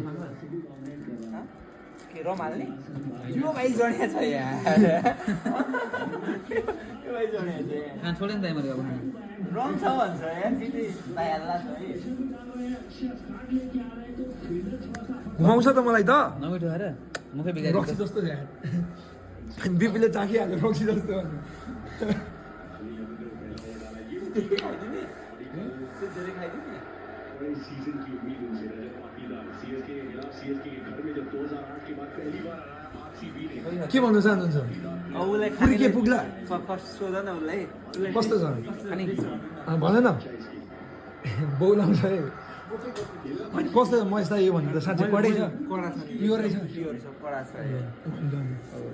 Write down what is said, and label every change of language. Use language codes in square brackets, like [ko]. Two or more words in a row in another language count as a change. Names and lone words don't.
[ne] रमाल्ने यो भाइ जडिया छ यार छोडेन दाइ मैले रङ छ भन्छ यार फेरि भाइ हल्ला छ है घुमाउँछ त मलाई त नमिठो आएर मुखै बिगार रक्सी जस्तो छ यार बिपीले चाखिहाल्यो रक्सी जस्तो [hi] सीजन की उम्मीद उनसे रजत पाटीदार सीएसके के खिलाफ सीएसके के घर में जब 2008 के बाद पहली बार आया आरसीबी ने [ne] के भन्न चाहनुहुन्छ उसलाई पुरी के पुग्ला सोध न उसलाई कस्तो छ अनि भन न बोलाउँछ है कस्तो छ म यस्ता यो भन्दा साँच्चै कडै छ कडा छ प्योरै छ कडा छ